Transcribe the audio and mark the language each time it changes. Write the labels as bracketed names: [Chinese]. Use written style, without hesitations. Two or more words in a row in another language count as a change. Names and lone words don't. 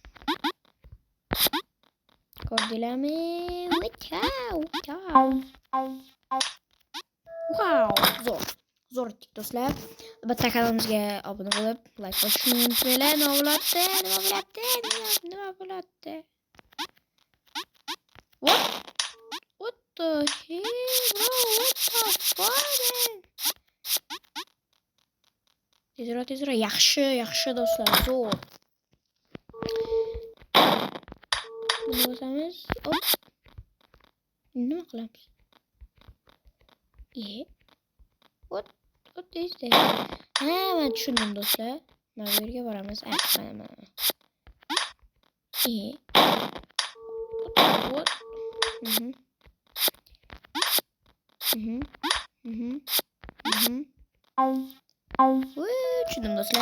[Uzbek] Ko'rdilarmi? Wow, zo'r do'stlar. Albatta kanalimizga obuna bo'lib, like bosishni unutmanglar. Nima bo'ladi? [English] What the hell, bro? What the fuck? [Uzbek] Tezroq. Yaxshi do'stlar, zo'r. Buni bosamiz. Hop. Nima qilamiz? [English] What is this? [Uzbek] Men tushundim do'stlar. Mana bu yerga boramiz. Mana. [English] What? [Uzbek] Tushundim do'stlar.